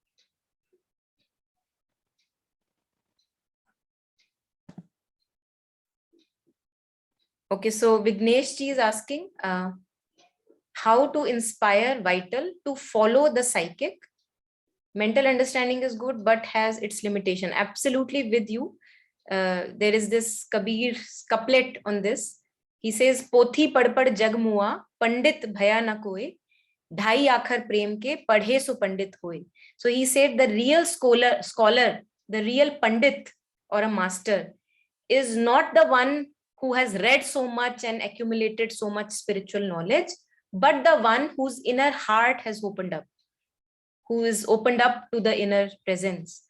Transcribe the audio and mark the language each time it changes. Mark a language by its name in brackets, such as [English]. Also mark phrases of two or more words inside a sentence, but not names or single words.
[English] Okay, so Vignesh ji is asking, how to inspire vital to follow the psychic. Mental understanding is good, but has its limitation. Absolutely with you. There is this Kabir's couplet on this. He says, [Hindi] पोथी पढ़ पढ़ जग मुआ, पंडित भया न कोए, ढाई आखर प्रेम के पढ़े सो पंडित होए. [English] So he said the real scholar, the real pandit or a master is not the one who has read so much and accumulated so much spiritual knowledge, but the one whose inner heart has opened up, who is opened up to the inner presence.